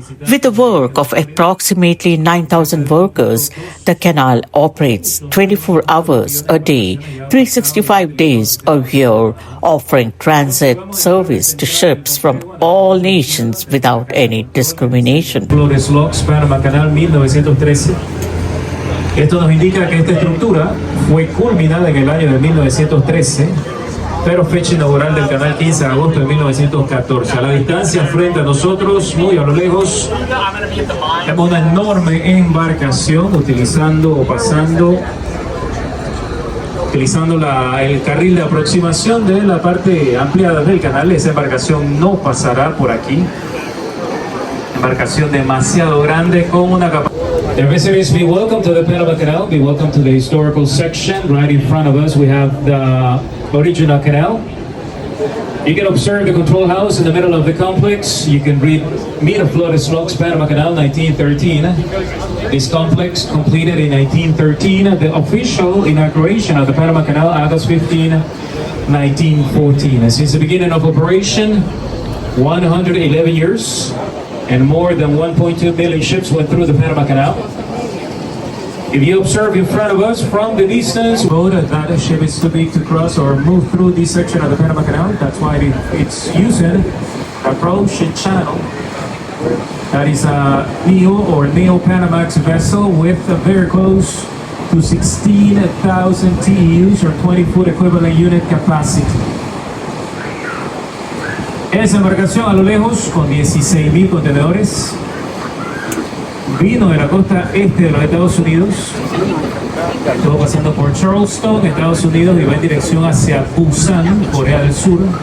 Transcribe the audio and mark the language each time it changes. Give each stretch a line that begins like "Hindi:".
English: With the work of approximately 9,000 workers, the canal operates 24 hours a day, 365 days a year, offering transit service to ships from all nations without any discrimination. Flores Locks, Panama Canal, 1913.
Spanish: Esto nos indica que esta estructura fue culminada en el año de 1913, pero fecha inaugural del canal 15 de agosto de 1914. A la distancia frente a nosotros, muy a lo lejos, vemos una enorme embarcación utilizando el carril de aproximación de la parte ampliada del canal. Esa embarcación no pasará por aquí. Embarcación demasiado grande con una capacidad.
English: Dear visitors, be welcome to the Panama Canal. Be welcome to the historical section. Right in front of us, we have the original canal. You can observe the control house in the middle of the complex. You can read Miraflores Locks, Panama Canal, 1913. This complex completed in 1913. The official inauguration of the Panama Canal, August 15, 1914. And since the beginning of operation, 111 years. And more than 1.2 million ships went through the Panama Canal. If you observe in front of us from the distance, that a ship is too big to cross or move through this section of the Panama Canal. That's why it's using approach and channel. That is a Neo-Panamax vessel with very close to 16,000 TEUs or 20-foot equivalent unit capacity.
Spanish: Esa embarcación a lo lejos, con 16.000 contenedores, vino de la costa este de los Estados Unidos, estuvo pasando por Charleston, Estados Unidos, y va en dirección hacia Busan, Corea del Sur.